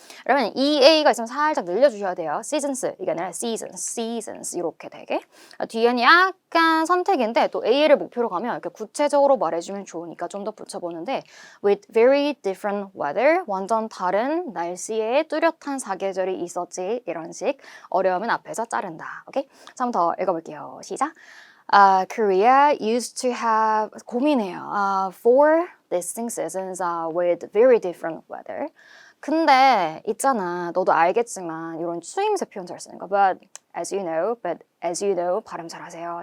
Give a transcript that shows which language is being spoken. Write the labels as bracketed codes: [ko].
[ko] 그러면 EA가 있으면 살짝 늘려주셔야 돼요. seasons 이게 아니라 seasons 이렇게 되게 뒤에는 약간 선택인데 또 A를 목표로 가면 이렇게 구체적으로 말해주면 좋으니까 좀 더 붙여보는데 [en] with very different weather [ko] 완전 다른 날씨에 뚜렷한 사계절이 있었지 이런 식 어려우면 앞에서 자른다. 오케이? 자, 한번 더 읽어볼게요. 시작. [en] Korea used to have [ko] 고민해요. [en] Four distinct seasons with very different weather. [ko] 근데 있잖아, 너도 알겠지만 이런 추임새 표현 잘 쓰는 거. [en] But as you know [ko] 발음 잘하세요.